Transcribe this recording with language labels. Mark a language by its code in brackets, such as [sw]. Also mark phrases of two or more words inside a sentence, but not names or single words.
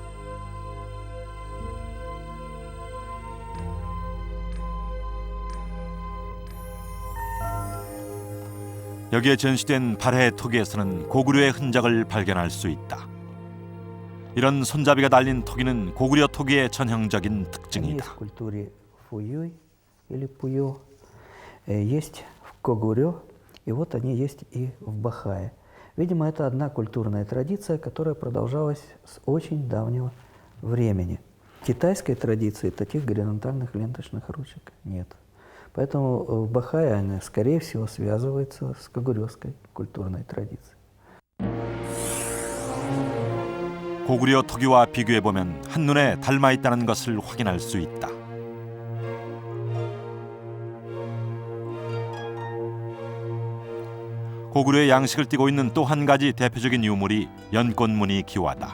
[ko] 여기에 전시된 발해 토기에서는 고구려의 흔적을 발견할 수 있다. 이런 손잡이가 달린 토기는 고구려 토기의 전형적인 특징이다. [ru] Видимо, это одна культурная традиция, которая продолжалась с очень давнего времени. Китайской традиции таких горизонтальных ленточных ручек нет. Поэтому в Бахае она, скорее всего, связывается с когурёвской культурной традицией. [ko] 고구려 토기와 비교해보면 한눈에 닮아 있다는 것을 확인할 수 있다. 고구려의 양식을 띠고 있는 또 한 가지 대표적인 유물이 연꽃무늬 기와다.